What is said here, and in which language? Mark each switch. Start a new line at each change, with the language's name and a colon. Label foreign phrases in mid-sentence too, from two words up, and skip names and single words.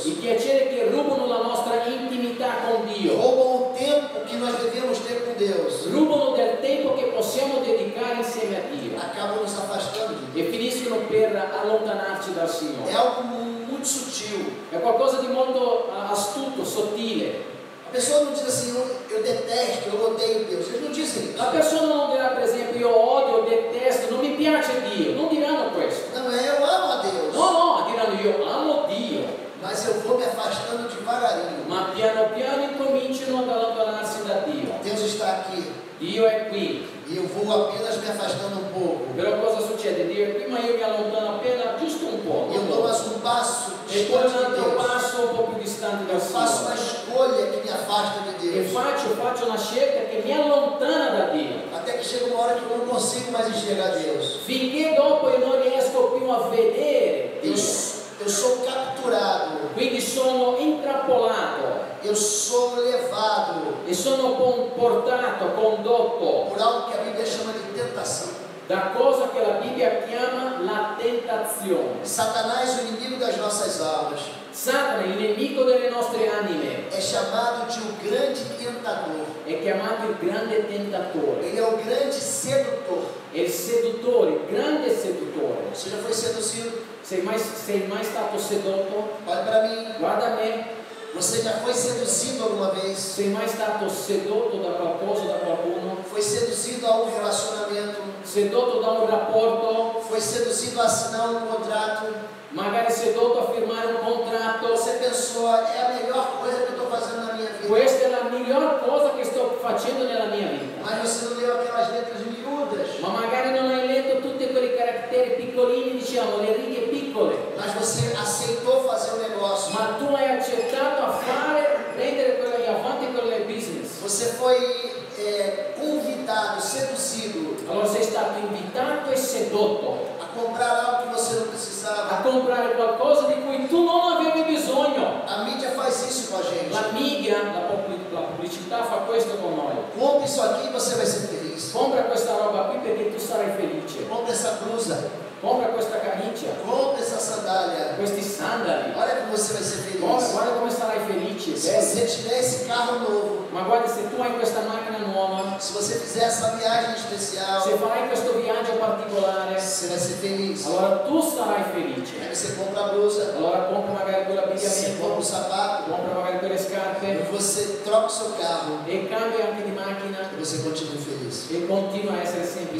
Italian: i piaceri che rubano la nostra intimità con Dio,
Portuguese: roubam o tempo que nós devemos ter com Deus,
Italian: rubano del tempo che possiamo dedicare insieme a Dio
Portuguese: acabam nos afastando de Deus.
Italian: e finiscono per allontanarci dal Signore.
Portuguese: É algo muito sutil.
Italian: È qualcosa di molto astuto, sottile.
Portuguese: A pessoa não diz assim, eu detesto, eu odeio Deus. Eles não dizem
Italian: La
Portuguese: isso.
Italian: persona non dirà per esempio io odio, detesto, non mi piace Dio, non diranno questo.
Portuguese: Não é eu amo a Deus,
Italian: No, diranno io amo Dio,
Portuguese: mas eu vou me afastando devagarinho.
Italian: ma piano piano incominciano ad allontanarsi da Dio.
Portuguese: Deus está aqui
Italian: Dio è qui,
Portuguese: e eu vou apenas me afastando um pouco.
Italian: però cosa succede? Dio è qui, ma io mi allontano appena giusto un po',
Portuguese: E eu
Italian: non
Portuguese: dou
Italian: molto.
Portuguese: mais um passo
Italian: E poi
Portuguese: distante
Italian: un
Portuguese: de
Italian: altro
Portuguese: Deus.
Italian: passo un po' più distante dal
Portuguese: Eu faço uma
Italian: Signore.
Portuguese: escolha que me afasta de
Italian: E
Portuguese: Deus.
Italian: faccio una scelta che mi allontana da Dio.
Portuguese: Até que chega uma hora que eu não consigo mais enxergar Deus.
Italian: Finché dopo io non riesco più a vedere
Portuguese: Eu,
Italian: Dio.
Portuguese: eu sou capturado,
Italian: Quindi sono intrappolato
Portuguese: eu sou levado
Italian: e sono portato, condotto
Portuguese: por algo que a Bíblia chama de tentação.
Italian: da cosa che la Bibbia chiama la tentazione.
Portuguese: Satanás, o inimigo das nossas almas,
Italian: Satana, il nemico delle nostre anime,
Portuguese: é chamado de o grande tentador.
Italian: è chiamato il grande tentatore,
Portuguese: Ele é o grande sedutor.
Italian: è il seduttore, il grande seduttore.
Portuguese: Você já foi seduzido?
Italian: Sei mai stato sedotto?
Portuguese: Olhe para mim.
Italian: Guarda me,
Portuguese: Você já foi seduzido alguma vez?
Italian: sei mai stato sedotto da qualcosa, da qualcuno?
Portuguese: Foi seduzido a um relacionamento?
Italian: Sedotto da un rapporto?
Portuguese: Foi seduzido a assinar um contrato?
Italian: Magari sedotto a firmare un contratto?
Portuguese: Você pensou, é a melhor coisa que eu estou fazendo na minha vida.
Italian: Questa è la miglior cosa che sto facendo nella mia vita.
Portuguese: Mas você não leu aquelas letras miúdas.
Italian: Ma magari non hai letto tutti quei caratteri piccolini, diciamo, le righe piccole.
Portuguese: Mas você aceitou fazer o negócio.
Italian: Ma tu hai accettato a prendere quelle avanti quelle business.
Portuguese: Você foi convidado, seduzido
Italian: Allora sei stato invitato e sedotto
Portuguese: a comprar algo que você não
Italian: a
Portuguese: precisava.
Italian: comprare qualcosa di cui tu non avevi bisogno.
Portuguese: A mídia faz isso com a gente.
Italian: La media, la pubblicità fa questo con noi.
Portuguese: Compre isso aqui e você vai ser feliz.
Italian: Compra questa roba qui perché tu sarai felice.
Portuguese: Compre essa blusa.
Italian: Compra questa camicia,
Portuguese: Compre essa sandália.
Italian: questi sandali.
Portuguese: Olha como você vai ser feliz.
Italian: Guarda come sarai felice.
Portuguese: Se você tiver esse carro novo,
Italian: Ma guarda, se tu hai questa macchina nuova,
Portuguese: se você fizer essa viagem especial,
Italian: se farai questo viaggio particolare,
Portuguese: você vai ser feliz.
Italian: allora tu sarai felice.
Portuguese: Aí você compra a blusa,
Italian: Allora compra magari
Portuguese: você compra o
Italian: quell'abbigliamento,
Portuguese: sapato,
Italian: compra magari quelle
Portuguese: e
Italian: scarpe
Portuguese: você troca o seu carro
Italian: e cambia anche di macchina
Portuguese: e você continua feliz.
Italian: e continua a essere sempre